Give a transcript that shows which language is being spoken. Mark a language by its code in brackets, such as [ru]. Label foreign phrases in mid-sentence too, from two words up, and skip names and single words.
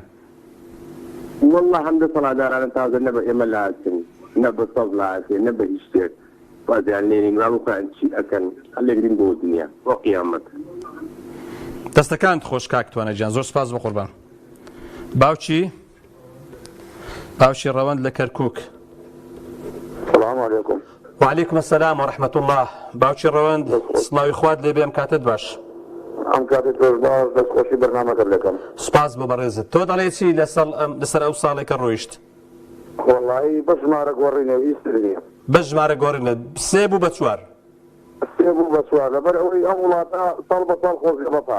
[ckb] وەڵا هەم دەسەڵاتدارانە تازە نە بە ئێمە لاچن نە بە سەڵ لاچێ نە بە هیچ شتێک وازیان لێنین ڕاوکان چی ئەکەن هەلێگرین بۆ دنیا بۆ قیامەت دەستەکانت خۆش کاکتوانە گیان زۆر سپاس بە قوربان باوکی ڕەوەند لە کەرکووک [ar] سلام علیکم وعليكم السلام ورحمة الله [ckb] باوکی ڕەوەند سڵاوی خوارد لێ بێم کاتت باش ئەم کاتێک زۆر باش دەستخۆشی بەرنامەکە دەکەم سپاس بۆ بەڕێزت تۆ دەڵێ چی لەسەر ئەو ساڵێکە ڕۆیشت وەڵی بە ژمارە گۆڕینەوە ئیسترنیە بە ژمارە گۆڕینە سێ بوو بە چوار سێ بوو بە چوار لەبەر ئەوەی ئەم وڵاتە ساڵ بە ساڵ خۆزگە بەپار